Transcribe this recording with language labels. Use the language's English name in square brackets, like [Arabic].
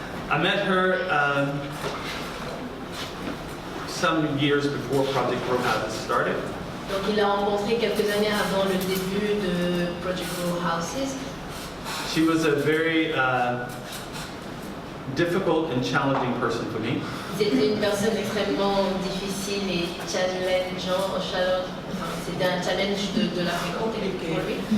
[English] I met her some years before Project Row Houses started. [French] Donc il l'a rencontré quelques années avant le début de Project Houses. [English] She was a very difficult and challenging person for me. [French] C'était une personne extrêmement difficile et challengeant, enfin, c'était un challenge de la fréquenter pour lui.